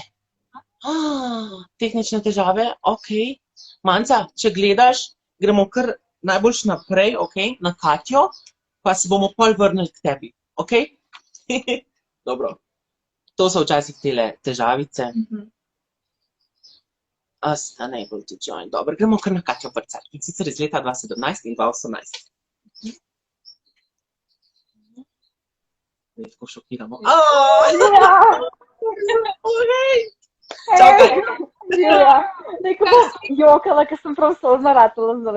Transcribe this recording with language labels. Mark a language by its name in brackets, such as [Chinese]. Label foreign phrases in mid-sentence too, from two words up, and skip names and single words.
[Slovenian] Tehnične težave, ok. Manca, če gledaš, gremo kar najboljš naprej, ok, na Katjo, pa se bomo pol vrnili k tebi, ok? Dobro. To so včasih tele težavice. [English] Us unable to join. [Slovenian] Dobro, gremo kar na Katjo Vrcar. In sicer iz leta 2017 in 2018. Zdaj tako šokiramo. Čau, Katja. Živja. Neko bom jokala, ker sem prav solzna ratala zdaj.